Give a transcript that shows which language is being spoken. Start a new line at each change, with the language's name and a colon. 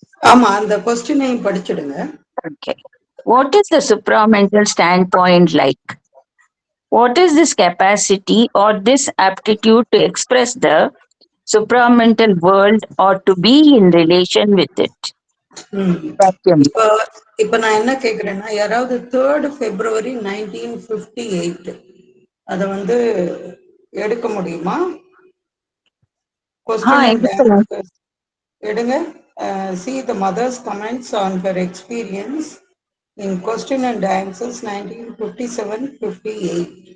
Tamil: ஆமா, அந்த கொஸ்டினையும் படிச்சிடுங்க.
English: Okay. What is the supramental standpoint like? What is this capacity or this aptitude to express the supramental world or to be in relation with it?
Tamil: இப்போ இப்ப நான் என்ன கேக்குறேன்னா, யாராவது 3rd February 1958 அத வந்து எடுக்க முடியுமா?
English: Question and answer.
Tamil: எடுங்க.
English: See the mother's comments on her experience in question and answers 1957-58.